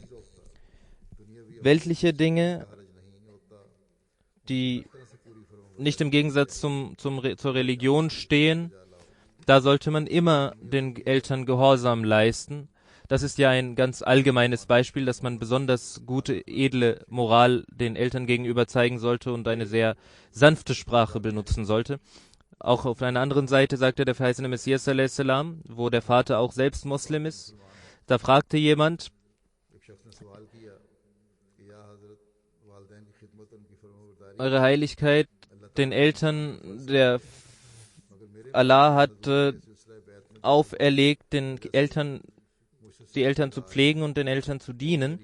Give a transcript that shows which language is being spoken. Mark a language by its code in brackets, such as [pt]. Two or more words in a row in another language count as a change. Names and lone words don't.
[de] Weltliche Dinge, die nicht im Gegensatz zur Religion stehen, da sollte man immer den Eltern Gehorsam leisten. Das ist ja ein ganz allgemeines Beispiel, dass man besonders gute, edle Moral den Eltern gegenüber zeigen sollte und eine sehr sanfte Sprache benutzen sollte. Auch auf einer anderen Seite sagte der verheißene Messias [ar] صلى الله عليه وسلم, [de] wo der Vater auch selbst Muslim ist, da fragte jemand, Eure Heiligkeit, den Eltern, Allah hat auferlegt, die Eltern zu pflegen und den Eltern zu dienen.